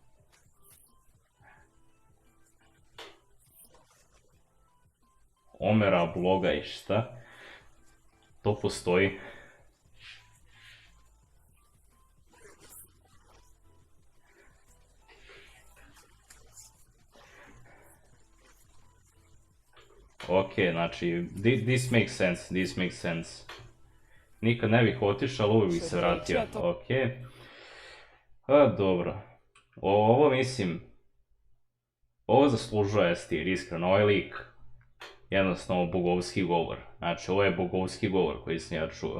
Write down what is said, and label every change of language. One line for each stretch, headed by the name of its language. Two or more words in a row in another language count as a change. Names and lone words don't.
Bosnian: Omera bloga i šta? To postoji. Ok, znači,
English: this makes sense.
Bosnian: Nikad ne bih otišao, ali uvijek bih se vratio. Ok. Dobro. Ovo mislim, ovo zaslužuje S-tier, iskreno, ovaj lik. Jednostavno bogovski govor. Znači, ovo je bogovski govor koji sam ja čuo.